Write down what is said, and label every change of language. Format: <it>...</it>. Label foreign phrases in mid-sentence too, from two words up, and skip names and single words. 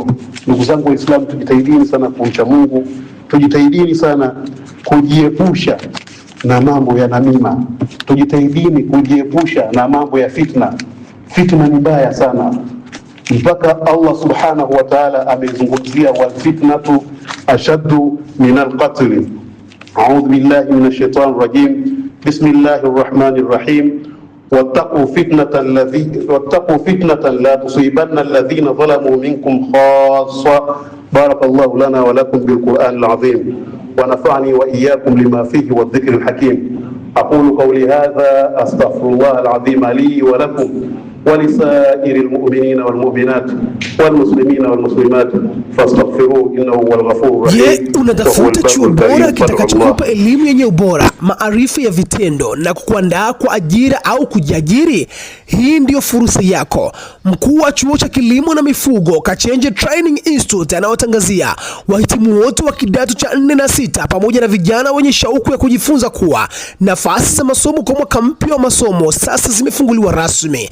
<sw>Ndugu zangu Waislamu, tujitahidini sana kumcha Mungu, tujitahidini sana kujiepusha na mambo ya namima, tujitahidini kujiepusha na mambo ya fitna. Fitna ni mbaya sana, mpaka Allah</sw> <ar>سبحانه وتعالى</ar> <sw>amezungumzia</sw> <ar>والفتنة أشد من القتل. أعوذ بالله من الشيطان الرجيم. بسم الله الرحمن الرحيم. واتقوا فتنة لا تصيبن الذين ظلموا منكم خاصة. بارك الله لنا ولكم بالقرآن العظيم ونفعني وإياكم لما فيه والذكر الحكيم. أقول قولي هذا أستغفر الله العظيم لي ولكم ولسائر المؤمنين والمؤمنات وال المسلمين والمسلمات فاستغفروه إنه هو الغفور الرحيم.</ar> <sw>Je, unatafuta chuo bora kitakachokupa elimu yenye ubora, maarifa ya vitendo na kukuandaa kwa ajira au kujiajiri? Hii ndiyo fursa yako. Mkuu wa chuo cha kilimo na mifugo Kachenje Training Institute anawatangazia wahitimu wote wa kidato cha 4 na 6 pamoja na vijana wenye shauku ya kujifunza kuwa nafasi za masomo kwa mwaka mpya wa masomo sasa zimefunguliwa rasmi.</sw>